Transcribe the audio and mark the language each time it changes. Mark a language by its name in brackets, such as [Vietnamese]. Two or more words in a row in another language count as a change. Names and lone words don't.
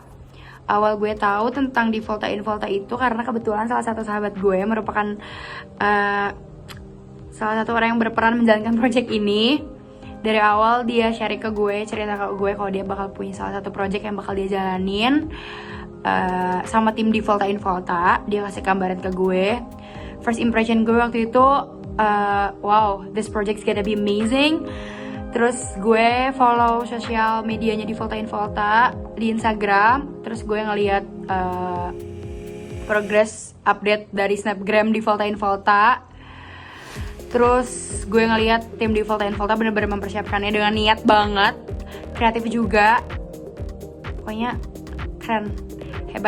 [Indonesian] Awal gue tahu tentang di Volta in Volta itu karena kebetulan salah satu sahabat gue merupakan salah satu orang yang berperan menjalankan project ini. Dari awal dia sharing ke gue, cerita ke gue kalau dia bakal punya salah satu project yang bakal dia jalanin sama tim di Volta in Volta. Dia kasih gambaran ke gue. [English] First impression [Indonesian] gue waktu itu, [English] wow, this project's gonna be amazing. [Indonesian] Terus gue follow sosial medianya di Volta in Volta di Instagram. Terus gue ngeliat [English] progress update [Indonesian] dari Snapgram di Volta in Volta. Terus gue ngeliat tim di Volta in Volta bener-bener mempersiapkannya dengan niat banget, kreatif juga. Pokoknya keren, hebat.